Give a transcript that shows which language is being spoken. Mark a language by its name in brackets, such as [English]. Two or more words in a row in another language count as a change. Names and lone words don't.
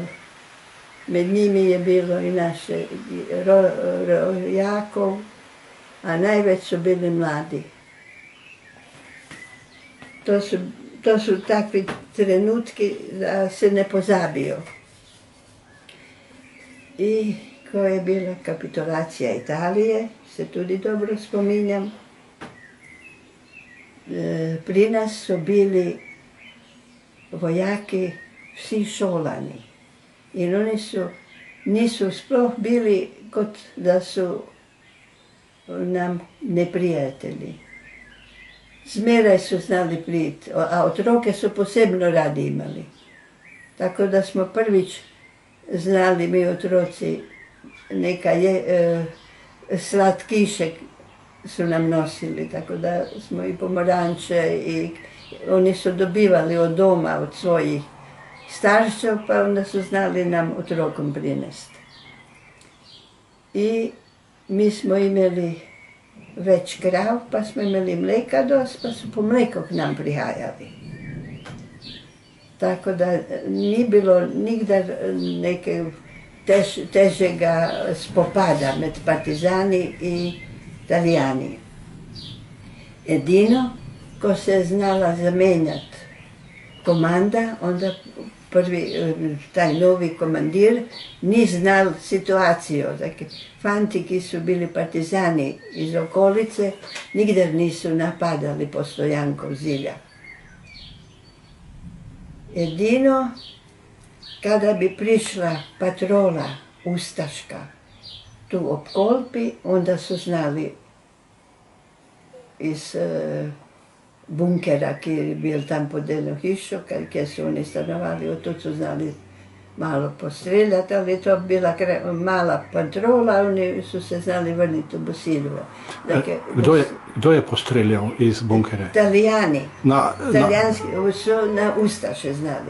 [Slovenian] Med njimi je bilo i naše Jakov, a najveć su bili mladi. To su takvi trenutki da se ne pozabio. I ko je bila kapitulacija Italije, se tudi dobro spominjam. pri nas su bili vojaki vsi šolani. I oni nisu sploh bili kot da su nam neprijatelji. Zmeraj su znali priti, a otroke su posebno radi imali. Tako da smo prvič znali mi otroci neka slatkiše su nam nosili, tako da smo i pomoranče i oni su dobivali od doma, od svojih staršev, pa onda su znali nam otrokom prinesti. I mi smo imali već krav, pa smo imali mleka dost, pa su po mleko k nam prihajali. Tako da nije bilo nigdar neke težega spopada med partizani i Italijani. Edino, ko se je znala zamenjati komanda, onda prvi, taj novi komandir, ni znal situaciju. Dakle, fanti, ki su bili partizani iz okolice, nigdje nisu napadali postojankov zilja. Edino, kada bi prišla patrola ustaška tu ob Kolpi, onda su znali iz bunkera, ki je bil tam pod eno hišo, kjer su oni stanovali, od su znali malo postreljati, ali to bila mala patrola, oni su se znali vrniti u Bosiljevo. Dakle, kdo je postreljal iz bunkera? Italijani. Italijanski su na ustaše znali.